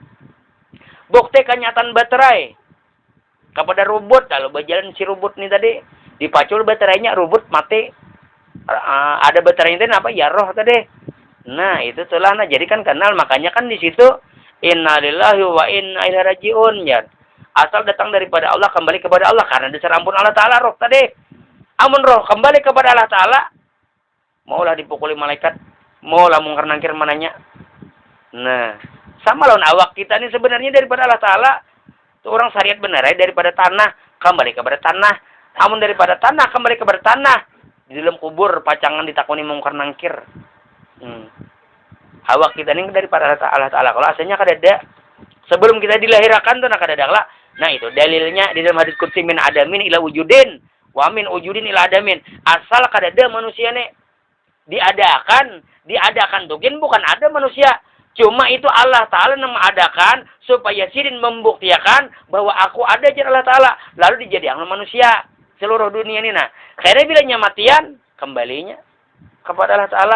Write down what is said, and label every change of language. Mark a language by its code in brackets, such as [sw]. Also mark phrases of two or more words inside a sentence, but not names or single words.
[bjn] Bukti kenyataan baterai kepada rubut. Lalu berjalan si rubut ni tadi. Dipacul baterainya, rubut mati. Ada baterainya tadi apa? Ya roh tadi. Nah, itu telah. Nah, jadi kan kenal. Makanya kan di situ. [ar] إنا لله وإنا إليه راجعون. [bjn] Ya. Asal datang daripada Allah, kembali kepada Allah. Karena dasar ampun Allah Ta'ala roh tadi. Amun roh kembali kepada Allah Ta'ala. Maulah dipukuli malaikat. Maulah mungkar nangkir mananya. Nah, sama lawan awak kita ini sebenarnya daripada Allah Ta'ala. Itu orang syariat benar ya. Daripada tanah, kembali kepada tanah. Amun daripada tanah, kembali kepada tanah. Di dalam kubur, pacangan ditakuni mungkar nangkir. Awak kita ini daripada Allah Ta'ala. Kalau asalnya kadada. Sebelum kita dilahirkan tuh kadada lah. Nah itu dalilnya di dalam hadis qudsi [ar] من عدم إلى وجود. ومن وجود إلى عدم. [bjn] Asal kadada manusia nih. Diadakan tukin bukan ada manusia. Cuma itu Allah Ta'ala yang mengadakan supaya sidin membuktikan bahwa aku ada di Allah Ta'ala. Lalu dijadikan manusia seluruh dunia ini. Nah, kayaknya bilanya matian, kembalinya kepada Allah Ta'ala.